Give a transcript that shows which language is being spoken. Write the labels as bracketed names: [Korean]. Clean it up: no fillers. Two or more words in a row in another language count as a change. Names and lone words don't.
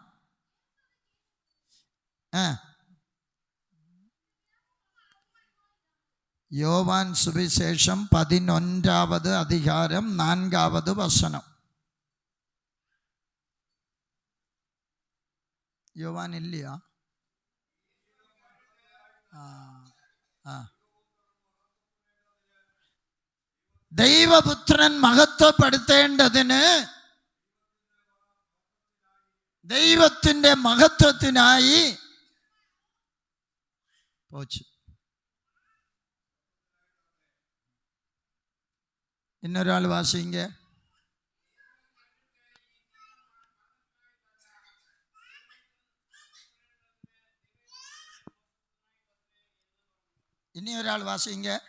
[Tamil] யோவான் சுவிசேஷம் 11வது அதிகாரம் 4வது வசனம். யோவான் இல்லையா? [Malayalam] ദൈവപുത്രൻ മഹത്വപ്പെടുത്തേണ്ടതിന് ദൈവത്തിൻ്റെ മഹത്വത്തിനായി പോച്ചു. [Tamil] இன்னொரு வாசிங்க. இனி ஒரு ஆள் வாசிங்க.